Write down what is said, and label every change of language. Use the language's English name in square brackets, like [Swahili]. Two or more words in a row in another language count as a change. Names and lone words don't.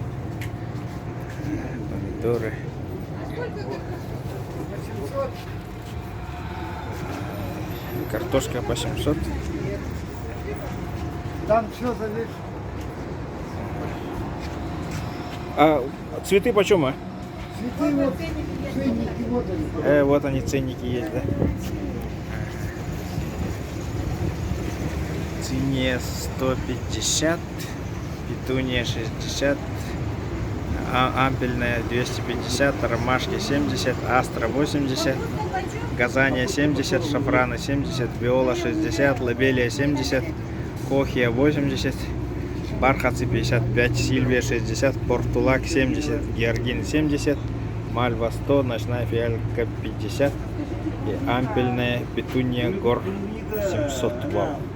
[Russian] Помидоры. Картошка по 700. Там все зависит. А цветы почем, а? Цветы вот, ценники, вот они. Вот они, ценники есть, да? Цинния 150, петуния 60, ампельная 250, ромашки 70, астра 80, газания 70, шафраны 70, виола 60, лобелия 70, кохия 80, бархатцы 55, сильвия 60, портулак 70, георгин 70, мальва 100, ночная фиалка 50 и ампельная петуния гор 700.